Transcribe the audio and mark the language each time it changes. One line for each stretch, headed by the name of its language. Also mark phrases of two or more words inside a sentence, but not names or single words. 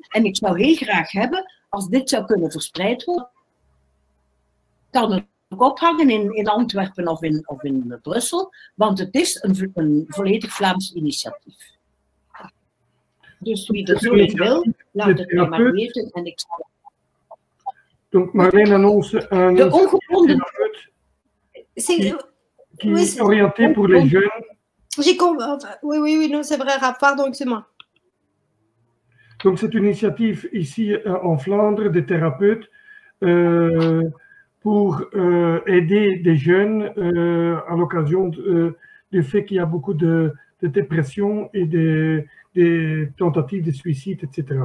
Dutch: En ik zou heel graag hebben, als dit zou kunnen verspreid worden, kan het ook ophangen in Antwerpen of in Brussel, want het is een volledig Vlaams initiatief. Dus wie er zo in wil, laat het mij maar weten en ik zal...
French: Donc Marleen annonce un therapeute qui est orienté pour les jeunes. J'ai compris. Oui, non, c'est vrai, Raph, pardon, excuse-moi. Donc c'est une initiative ici en Flandre des thérapeutes pour aider des jeunes à l'occasion du fait qu'il y a beaucoup de dépression et des tentatives de suicide, etc.